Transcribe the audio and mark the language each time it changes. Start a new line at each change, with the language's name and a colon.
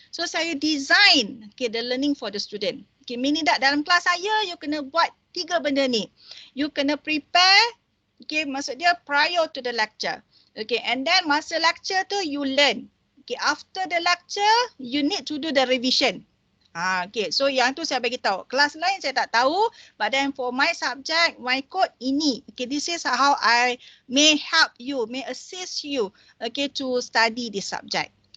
English: So saya design, okay, the learning for the student. Okay, meaning that
Malay: dalam kelas saya,
English: you
Malay: kena buat 3 benda ni.
English: You
Malay: kena
English: prepare, okay,
Malay: maksud dia
English: prior to the lecture. Okay, and then
Malay: masa lecture tu,
English: you learn. Okay, after the lecture, you need to do the revision.
Malay: Okay, so yang tu saya bagi tahu. Kelas lain saya tak tahu,
English: but then for my subject, my code ini. Okay, this is how I may help you, may assist you, okay, to study this subject.